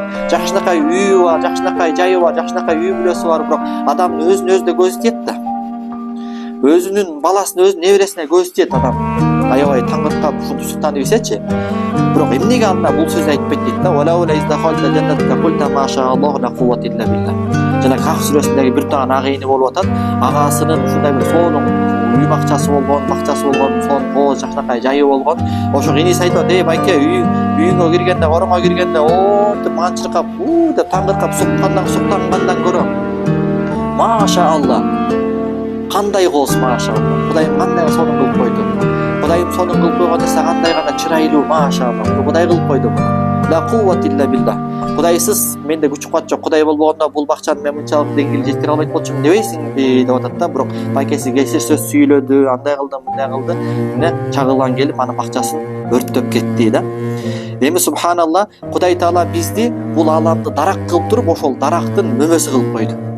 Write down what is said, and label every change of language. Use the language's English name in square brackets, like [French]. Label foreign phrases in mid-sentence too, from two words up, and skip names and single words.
[Kyrgyz] Жакшынакай үйү бар, жакшынакай жайы бар, жакшынакай үй бүлөсү бар, бирок адамдын өзүнө өзү да көзү тиет да. Өзүнүн баласына, өзүнүн небересине көзү тиет адам. Аябай таңыркап, ушунду суктанып ийсечи. Бирок эмнеге анда бул сөз айтпайт дейт да. [Arabic] ولولا إذ دخلت جنتك قلت ما شاء الله لا قوة إلا بالله. [Kyrgyz] Жана Кахф сүрөсүндөгү бир таган агайыны болуп атат. Агасынын ушундай бир сонун үй бакчасы болгон, сонун кооз жакшынакай жайы болгон. Ошо иниси айтат: байке, үйүңө киргенде, ороңо киргенде, деп манчыркап, деп таңыркап суктангандан көрө. Машаалла. Кандай кооз, машаалла. Кудайым кандай сонун кылып койду. Кудайым сонун кылып койгон нерсе кандай гана чырайлуу, машаалла. Кудай кылып койду. [Arabic] لا قوة إلا بالله. [Kyrgyz] Кудайсыз менде күч кубат жок. Кудай болбогондо бул бакчаны мен мынчалык деңгээлге жеткире албайт болчумун дебейсиңби деп атат да. Бирок байкеси кесир сөз сүйлөдү, андай кылды, мындай кылды. Мына чагылган келип анын бакчасын өрттөп кетти да. Эми субханалла, Кудай Таала бизди бул ааламды дарак кылып туруп, ошол дарактын мөмөсү кылып койду.